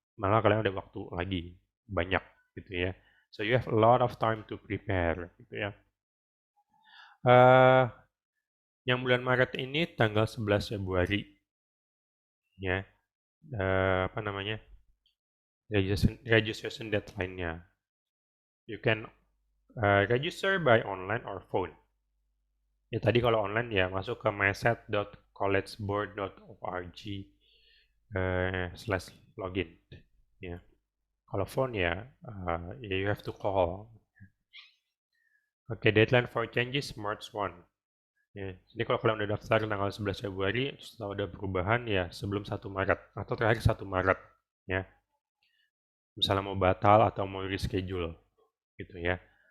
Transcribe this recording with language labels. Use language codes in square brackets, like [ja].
[id] Malah kalian ada waktu lagi, banyak, gitu ya. [en] So you have a lot of time to prepare, [id] gitu ya. Yang bulan Maret ini tanggal 11 Februari, ya, apa namanya, registration deadline-nya. [en] You can register by online or phone. [id] Ya tadi kalau online ya masuk ke myset.collegeboard.org/login. Ya. Kalau phone ya [en] you have to call. Oke, deadline for changes March 1. [id] Ya, jadi kalau kalian udah daftar tanggal 11 Februari, setelah udah perubahan ya sebelum 1 Maret atau terakhir 1 Maret ya. Misalnya mau batal atau mau reschedule gitu ya.